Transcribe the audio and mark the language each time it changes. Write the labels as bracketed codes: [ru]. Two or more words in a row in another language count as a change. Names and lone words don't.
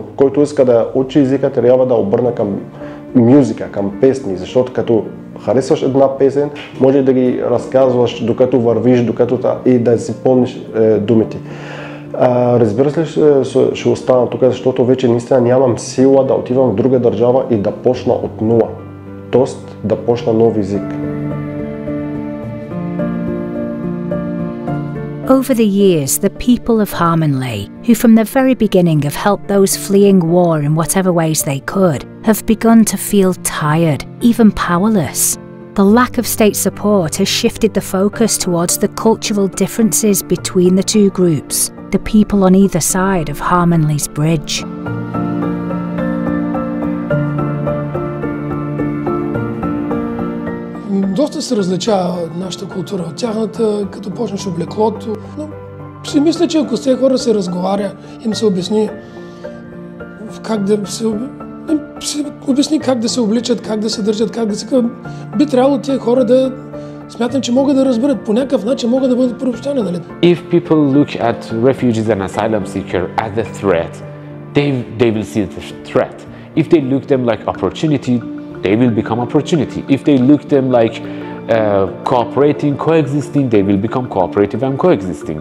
[bg] Който иска да учи езика, трябва да обърна към мюзика, към песни, защото като харесваш една песен, може да ги разказваш докато вървиш, и да си помниш думите. Разбира се, ще остана тук, защото вече наистина нямам сила да отивам в друга държава и да почна от нула. Тоест да почна нов език. [en] Over the years, the people of Harmonley, who from the very beginning have helped those fleeing war in whatever ways they could, have begun to feel tired, even powerless. The lack of state support has shifted the focus towards the cultural differences between the two groups, the people on either side of Harmonley's bridge. [bg] Доста се различава нашата култура от тяхната, като почнеш облеклото. Но си мисля, че ако с тези хора се разговаря, им се обясни как да се обличат, как да се държат, как да се... Би трябвало тези хора да смятам, че могат да разберат по някакъв начин, могат да бъдат приобщани, нали? [en] If people look at refugees and asylum seekers as a threat, they will see the threat. If they look them like opportunity, they will become opportunity. If they look them like cooperating, coexisting, they will become cooperative and coexisting.